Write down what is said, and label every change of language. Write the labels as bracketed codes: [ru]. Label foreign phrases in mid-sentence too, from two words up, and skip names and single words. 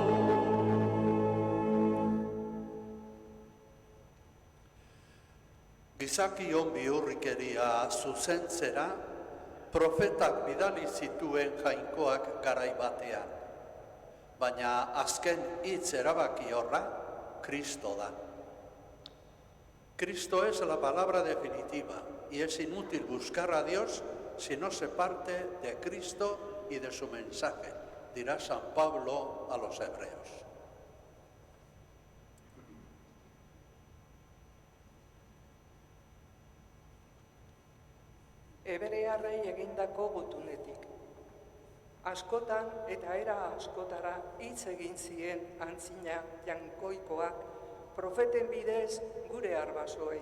[eu] Gizakion bihurrikeria zuzentzera, profetak bidali zituen jainkoak garai batean. Baina azken hitz erabakiorra, Cristo da. [es] Cristo es la palabra definitiva y es inútil buscar a Dios si no se parte de Cristo y de su mensaje, dirá San Pablo a los hebreos. [eu] Hebrearrei egindako gutunetik. Askotan eta era askotara hitz egin zien antzina jankoikoak profeten bidez gure arbasoei.